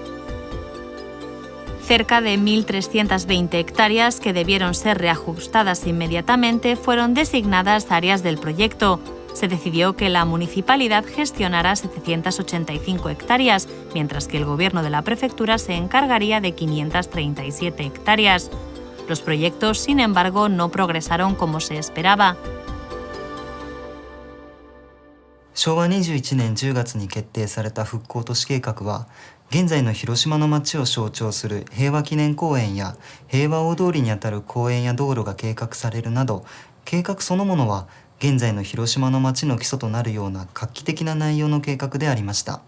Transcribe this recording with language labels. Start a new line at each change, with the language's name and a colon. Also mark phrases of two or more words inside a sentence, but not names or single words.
Spanish: Cerca de 1.320 hectáreas que debieron ser reajustadas inmediatamente fueron designadas áreas del proyecto. Se decidió que la municipalidad gestionara 785 hectáreas, mientras que el gobierno de la prefectura se encargaría de 537 hectáreas. Los proyectos, sin embargo, no progresaron como se esperaba.
Japanese: 昭和21年10月に決定された復興都市計画は、現在の広島の街を象徴する平和記念公園や平和大通りにあたる公園や道路が計画されるなど、計画そのものは現在の広島の街の基礎となるような画期的な内容の計画でありました。